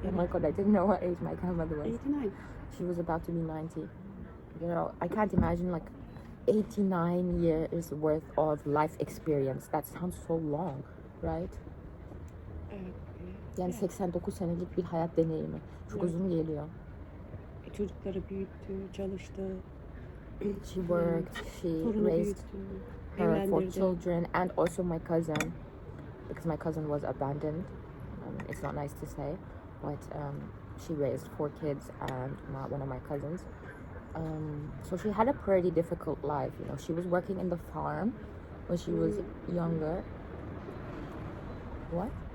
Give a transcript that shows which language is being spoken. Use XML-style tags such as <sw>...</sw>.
<en>Oh my god, I didn't know what age my grandmother was. 89. She was about to be 90. I can't imagine like 89 years worth of life experience. That sounds so long, right?</en> <tr>Yani 89 senelik bir hayat deneyimi. Çok uzun geliyor. Çocukları büyüttü, çalıştı.</tr> <en>She worked, she raised her 4 children, and also my cousin, because my cousin was abandoned. It's not nice to say, but she raised 4 kids and one of my cousins. So she had a pretty difficult life. She was working in the farm when she was younger. What?</en>